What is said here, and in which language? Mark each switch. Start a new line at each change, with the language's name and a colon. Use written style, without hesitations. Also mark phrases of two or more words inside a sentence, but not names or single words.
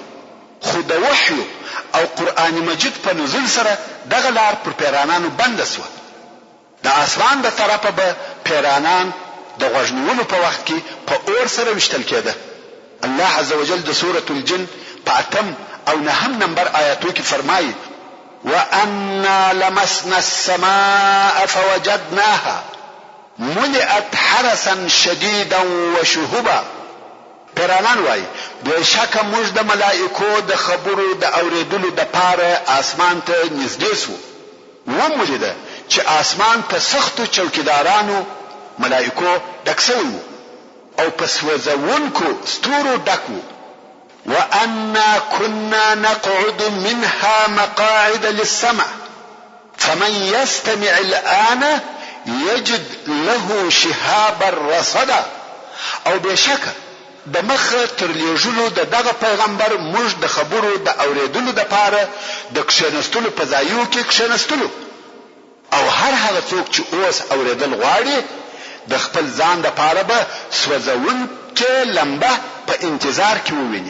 Pashto: خو د وحی او قرآن مجید په نزول سره دغه لار پر پیرانانو بنده سوه. د اسمان د طرفه به پیرانان د غوږ نیولو په وخت کې په اور سره وشتل کېده. الله عزوجل د سورة الجن په 8 او 9 نمبر آیاتو کې فرمایي:
Arabic: وَأَنَّا لَمَسْنَا السَّمَاءَ فَوَجَدْنَاهَا مُلِئَتْ حَرَسًا شَدِيدًا وَشُهُبًا.
Pashto: پیرانان وای بهشکه موږ د ملائکو د خبرو د اوریدلو د پاره اسمان ته نږدې سو. ومولیده چې اسمان په سختو چوکیدارانو ملائکو ډک شوی وو او په سوځونکو ستورو ډک وو.
Arabic: وَأَنَّا كُنَّا نَقْعُدُ مِنْهَا مَقَاعِدَ لِلسَّمْعِ فَمَنْ يَسْتَمِعِ الْآنَ يَجِدْ لَهُ شِهَابًا رَصَدًا.
Pashto: او بهشکه د مخه تر لیږلو د دغه پیغمبر موږ د خبرو د اوریدلو د پاره د کښېنستلو په ځایو کې کښېنستلو او هر هغه څوک چې اوس اوریدل غواړي د خپل ځان د پاره به سوځونکې لمبه په انتظار کې وویني.